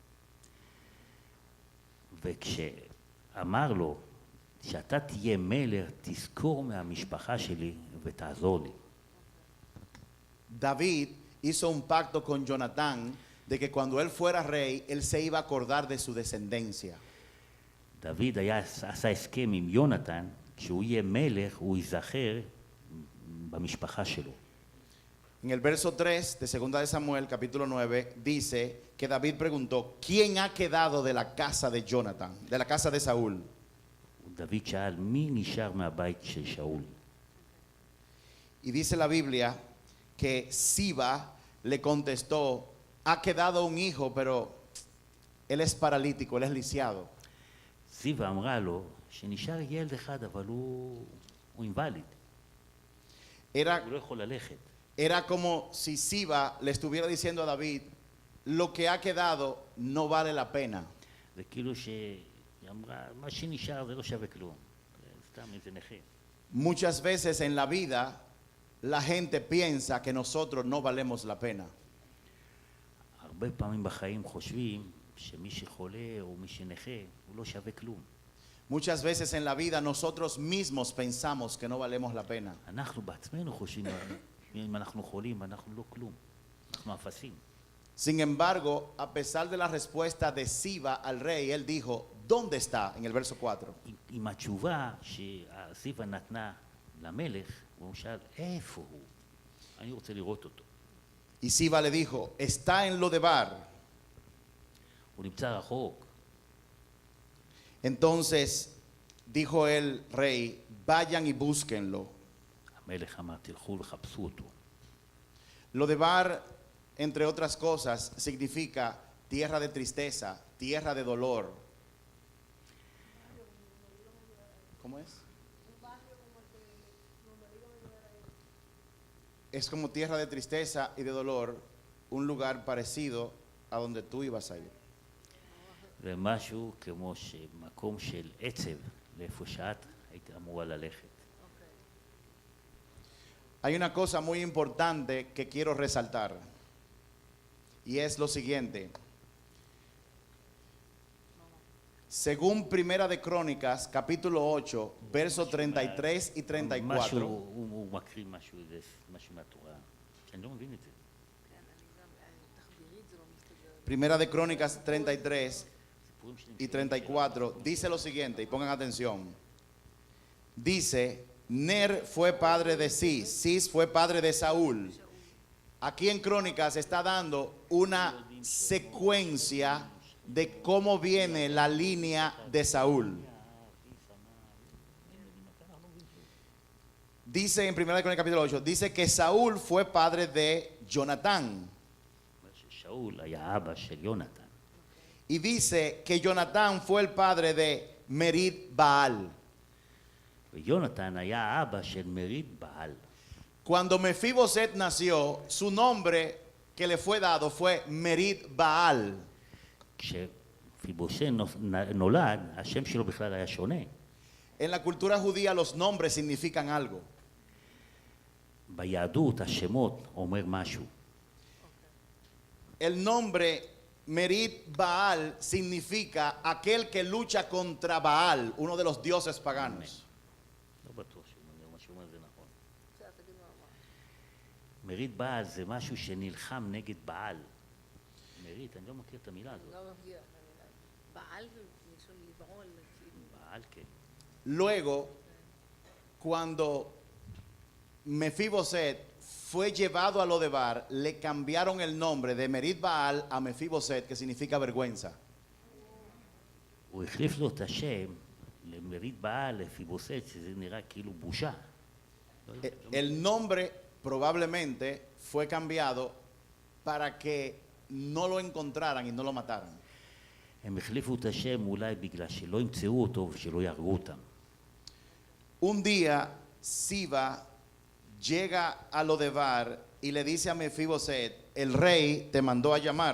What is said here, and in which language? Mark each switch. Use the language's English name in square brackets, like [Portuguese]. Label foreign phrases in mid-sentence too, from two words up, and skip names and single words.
[Hebrew] וכשאמר לו שאתה תהיה מלך, תזכור מהמשפחה שלי ותעזור לי. [Spanish] David hizo un pacto con Jonatán de que cuando él fuera rey, él se iba a acordar de su descendencia. [Hebrew] דוד עשה הסכם עם יונתן, כשהוא יהיה מלך, הוא ייזכר במשפחה שלו. [Spanish] En el verso 3 de 2 de Samuel, capítulo 9, dice que David preguntó, ¿quién ha quedado de la casa de Jonathan, de la casa de Saúl? [Hebrew] דוד שאל, מי נשאר מהבית של שאול? [Spanish] Y dice la Biblia que Siba le contestó, ha quedado un hijo, pero él es paralítico, él es lisiado. [Hebrew] זיווה אמרה לו שנשאר ילד אחד, אבל הוא אינווליד. הוא לא יכול ללכת. [Spanish] Era como si Siba le estuviera diciendo a David, lo que ha quedado no vale la pena. [Hebrew] זה כאילו שהיא אמרה, מה שנשאר זה לא שווה כלום. סתם איזה נכה. [Spanish] Muchas veces en la vida la gente piensa que nosotros no valemos la pena. [Hebrew] הרבה פעמים בחיים חושבים שמי שחולה או מי שנכה הוא לא שווה כלום. [Spanish] Muchas veces en la vida nosotros mismos pensamos que no valemos la pena. [Hebrew] אנחנו בעצמנו חושבים, אם אנחנו חולים, אנחנו לא כלום. אנחנו אפסים. [Spanish] Sin embargo, a pesar de la respuesta de Siba al rey, él dijo, ¿dónde está? En el verso 4. [Hebrew] עם התשובה שזיווה נתנה למלך, הוא שאל, איפה הוא? אני רוצה לראות אותו. [Spanish] Y Siba le dijo, está en Lodebar. [Hebrew] הוא נמצא רחוק. [Spanish] Entonces dijo el rey, vayan y búsquenlo. [Hebrew] המלך אמר, תלכו לחפשו אותו. [Spanish] Lodebar, entre otras cosas, significa tierra de tristeza, tierra de dolor. ¿Cómo es? Es como tierra de tristeza y de dolor, un lugar parecido a donde tú ibas a ir. [Hebrew] זה משהו כמו מקום של עצב, לאיפה שאת היית אמורה ללכת. [Spanish] Hay una cosa muy importante que quiero resaltar y es lo siguiente. Según Primera de Crónicas, capítulo 8, versos 33 y 34. [Hebrew] הוא מקריא משהו מהתורה, שאני לא מבין את זה. [Spanish] Primera de Crónicas 33 y 34 dice lo siguiente, y pongan atención. Dice, Ner fue padre de Cis, Cis fue padre de Saúl. Aquí en Crónicas está dando una secuencia de cómo viene la línea de Saúl. Dice en 1 Crónicas capítulo 8, dice que Saúl fue padre de Jonatán. [Hebrew] שאול היה אבא של יונתן. [Spanish] Y dice que Jonatán fue el padre de Merid Baal. [Hebrew] ויונתן היה אבא של מריד בעל. [Spanish] Cuando Mefiboset nació, su nombre que le fue dado fue Merid Baal. [Hebrew] כשפיבושת נולד, השם שלו בכלל היה שונה. [Spanish] En la cultura judía los nombres significan algo. [Hebrew] ביהדות השמות אומר משהו. [Spanish] El nombre Merit Baal significa aquel que lucha contra Baal, uno de los dioses paganos. [Hebrew] לא בטוח מה שהוא אומר זה נכון. מרית בעל זה משהו שנלחם נגד בעל. מרית, אני לא מכיר את המילה הזאת. לא מכיר את המילה. בעל מלשון לבעול. בעל, כן. [Spanish] Luego, cuando Mefiboset fue llevado a Lodebar, le cambiaron el nombre de Merit Baal a Mefiboset, que significa vergüenza. [Hebrew] הוא החליף לו את השם למרית בעל, לפיבוסת, שזה נראה כאילו בושה. [Spanish] El nombre probablemente fue cambiado para que no lo encontraran y no lo mataran. [Hebrew] הם החליפו את השם אולי בגלל שלא ימצאו אותו ושלא יהרגו אותם. [Spanish] Un día, Siba llega a Lodebar y le dice a Mefiboset, el rey te mandó a llamar.